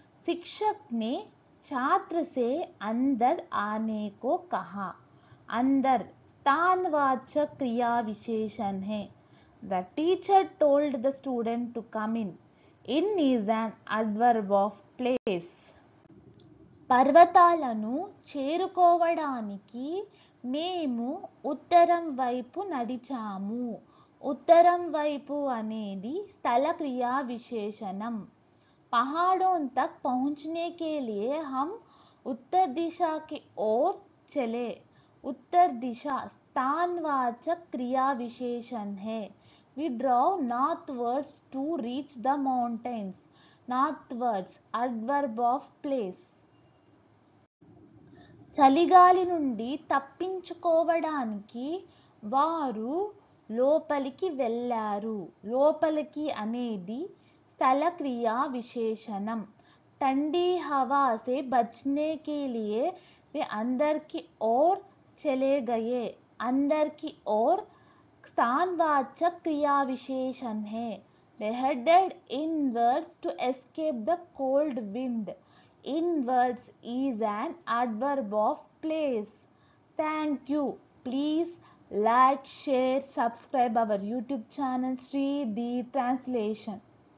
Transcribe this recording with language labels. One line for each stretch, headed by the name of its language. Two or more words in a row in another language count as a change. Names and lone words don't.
Hindi: शिक्षक ने छात्र से अंदर आने को कहा। अंदर स्थानवाचक क्रिया विशेषण है।
English: The teacher told the student to come in. In is an adverb of place.
Telugu: పర్వతాలను చేరుకోవడానికి మేము ఉత్తరం వైపు నడిచాము. ఉత్తరం వైపు అనేది స్థల క్రియా విశేషణం.
Hindi: पहाड़ों तक पहुंचने के लिए हम उत्तर दिशा की ओर चले. उत्तर दिशा स्थानवाचक क्रिया विशेषण है.
English: We drove northwards to reach the mountains. Northwards adverb of place.
Telugu: చలిగాలి నుండి తప్పించుకోవడానికి వారు లోపలికి వెళ్ళారు. లోపలికి అనేది స్థల క్రియా విశేషణం.
Hindi: ठंडी हवा से बचने के लिए वे अंदर की ओर चले गए. अंदर की ओर स्थानवाचक क्रिया विशेषण है.
English: They headed inwards to escape the cold wind. Inwards is an adverb of place. Thank you. Please like, share, subscribe our YouTube channel Sri the Translation.